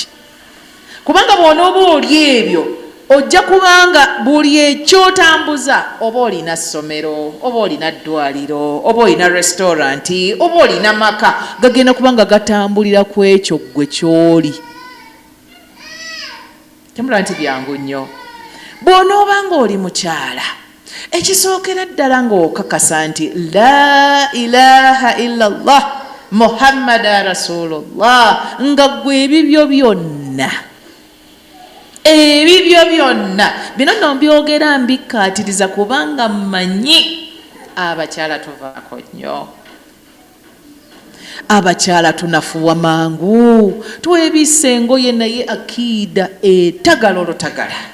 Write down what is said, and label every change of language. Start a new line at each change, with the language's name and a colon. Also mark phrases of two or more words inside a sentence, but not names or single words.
Ganda: Kubanga bw'onooba oli ebyo ojja kubanga buli ekyotambuza, oba olina ssomero, oba olina ddwaliro, oba olina restauranti, oba olina maka, gagenda kubanga gatambulira ku ekyo ggwe ky'oli. Temulaba nti byangu nnyo. Bw'onoobanga oli mukyala, ekisookera ddala ng'okakasa nti
Arabic: لا إله إلا الله محمدا رسول الله,
Ganda: nga ggwe ebibyo byonna bino nno mbyogera mbikkaatiriza kubanga mmanyi abakyala tuvaako nnyo. Abakyala tunafuwa mangu, twebisse engoye naye akiida etagala olutagala.